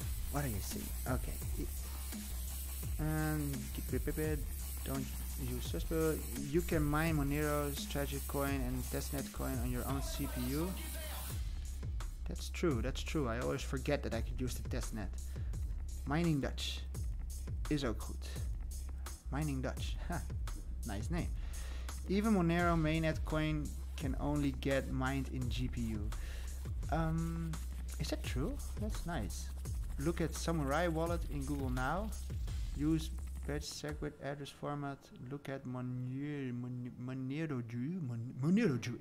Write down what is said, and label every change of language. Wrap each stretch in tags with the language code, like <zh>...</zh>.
<en>What do you see? Okay. And don't use Suspo. You can mine Monero, Strategic Coin, and Testnet Coin on your own CPU. That's true. That's true. I always forget that I could use the Testnet.</en> <nl>Mining Dutch is ook goed.</nl> <en>Mining Dutch. Ha. Nice name. Even Monero mainnet coin can only get mined in GPU. Is that true? That's nice. Look at Samurai Wallet in Google now. Use batch segwit address format. Look at Moneroju. Moneroju.</en>